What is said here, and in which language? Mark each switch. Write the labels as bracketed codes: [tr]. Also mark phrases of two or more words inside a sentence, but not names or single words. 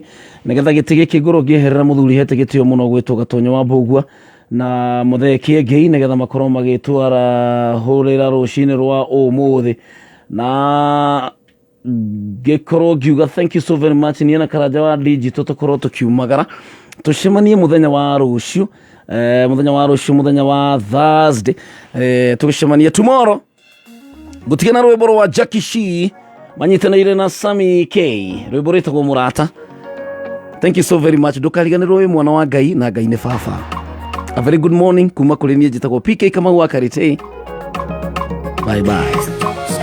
[ki] nigetha giti giki ngoro ngieherera muthuri hete gitio muno gwitwo Gatonyo wa Mbugua na mutheki ngei nigetha makorwo magitwara hurira rucini rwa umuthi na gikorwo ngiuga [en] thank you so very much [ki] ni na Karanja wa digital tukorwo tukiumagara tucemanie muthenya wa rucio muthenya wa Thursday tugicemania tomorrow gutigana rwimbo rwa Jackie Shee manyitanaire na Sammy K rwimbo rwitagwo Murata. [en] Thank you so very much. [ki] Ndukariganirwo wi mwana wa Ngai na Ngai ni baba. [en] A very good morning [ki] kuma kuri niĩ njitagwo PK Kamau wa Karite. [en] Bye bye.